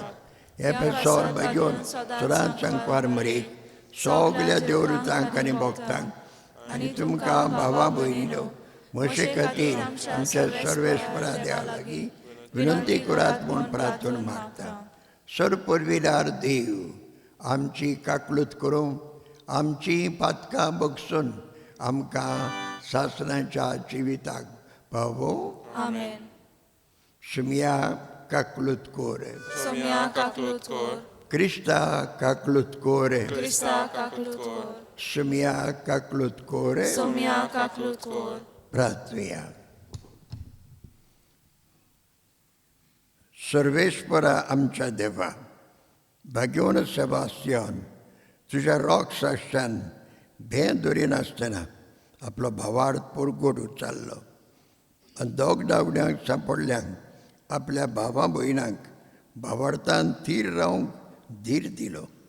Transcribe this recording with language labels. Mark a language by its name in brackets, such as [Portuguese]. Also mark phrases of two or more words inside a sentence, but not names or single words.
[Konkani] हे पेसोर बेगीन सदांच सांगपार मरेक सगल्या देवृतांक आनी भक्तांक आनी तुमकां भावा भयणीनो म्हजे खातीर आमच्या सर्वेस्परा देवा लागीं विनंती करात म्हूण प्रार्थना मागता. सर्वपरविदार देव, आमची काकलूत करूं, आमची पातकां बगसून आमकां सासणाच्या जिविताक पावो. आमेन. सुमिया काकलूत कोर, Somia kaklut kor, क्रिस्ता काकलूत कोर, Krista kaklut kor, सुमिया काकलूत कोर. Somia kaklut kor. प्रार्थया. सर्वेस्परा आमच्या देवा, भाग्यवन सेबास्तियन तुझ्या रॉक साश्यान भें धरिनासतना आपलो भावार्थ पोरगोट उच्चारलो आनी दोग डावड्यांक सांपडल्यांक आपल्या भावा भयणांक भावार्थान थीर रावंक धीर दिलो.